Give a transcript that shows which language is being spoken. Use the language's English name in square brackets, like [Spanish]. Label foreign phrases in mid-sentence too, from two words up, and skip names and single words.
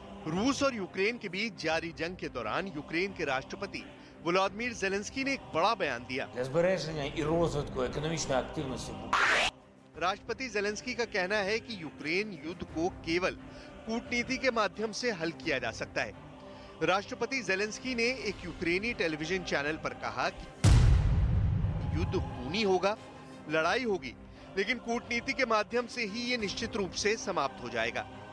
[Hindi] रूस और यूक्रेन के बीच जारी जंग के दौरान यूक्रेन के राष्ट्रपति वोलोदिमीर ज़ेलेंस्की ने एक बड़ा बयान दिया। [Ukrainian] Для збереження і розвитку економічної активності [Hindi] राष्ट्रपति ज़ेलेंस्की का कहना है कि यूक्रेन युद्ध को केवल कूटनीति के माध्यम से हल किया जा सकता है। राष्ट्रपति ज़ेलेंस्की ने एक यूक्रेनी टेलीविजन चैनल पर कहा कि युद्ध खूनी होगा, लड़ाई होगी, लेकिन कूटनीति के माध्यम से ही ये निश्चित रूप से समाप्त हो जाएगा।